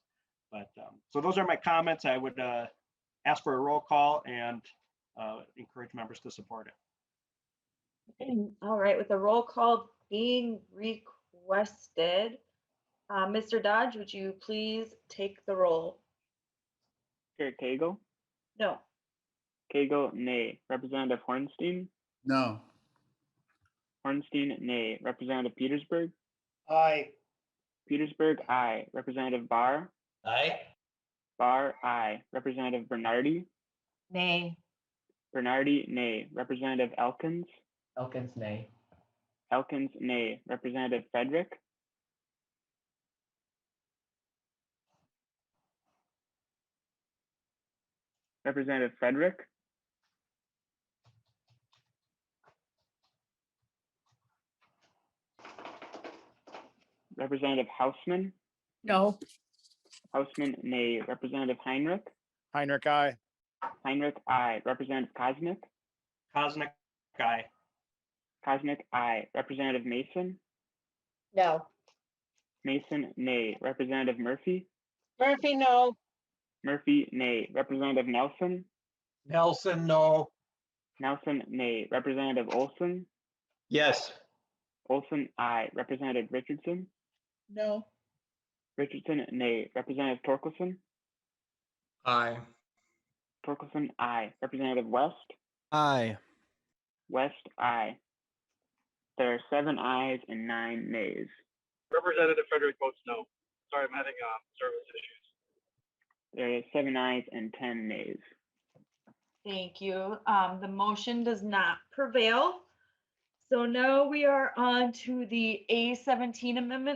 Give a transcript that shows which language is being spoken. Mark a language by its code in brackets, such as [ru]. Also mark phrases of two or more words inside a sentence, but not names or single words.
[en] But so those are my comments. I would ask for a roll call and encourage members to support it. All right, with the roll call being requested, Mr. Dodge, would you please take the roll? Chair Cagle? No. Cagle, nay. Representative Hornstein? No. Hornstein, nay. Representative Petersburg? Aye. Petersburg, aye. Representative Barr? Aye. Barr, aye. Representative Bernardi? Nay. Bernardi, nay. Representative Elkins? Elkins, nay. Elkins, nay. Representative Frederick? Representative Frederick? Representative Hausman? No. Hausman, nay. Representative Heinrich? Heinrich, aye. Heinrich, aye. Representative Kosnick? Kosnick, aye. Kosnick, aye. Representative Mason? No. Mason, nay. Representative Murphy? Murphy, no. Murphy, nay. Representative Nelson? Nelson, no. Nelson, nay. Representative Olson? Yes. Olson, aye. Representative Richardson? No. Richardson, nay. Representative Torkelson? Aye. Torkelson, aye. Representative West? Aye. West, aye. There are 7 ayes and 9 nays. Representative Frederick votes no. Sorry, I'm having service issues. There are 7 ayes and 10 nays. Thank you. The motion does not prevail. So now we are on to the A17 amendment.